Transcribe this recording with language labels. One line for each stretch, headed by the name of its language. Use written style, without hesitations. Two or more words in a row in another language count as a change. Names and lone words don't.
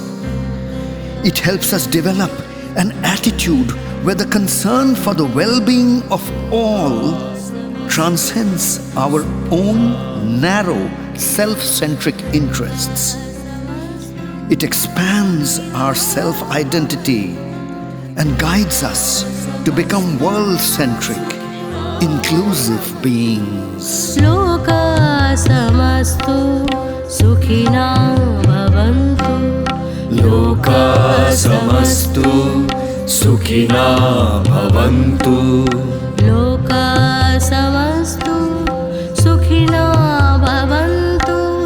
English: It helps us develop an attitude where the concern for the well-being of all transcends our own narrow, self-centric interests. It expands our self-identity and guides us to become world-centric, inclusive beings.
Sanskrit: Loka samastu sukhina bhavantu. Loka samastu sukhina bhavantu. Loka samastu sukhina bhavantu.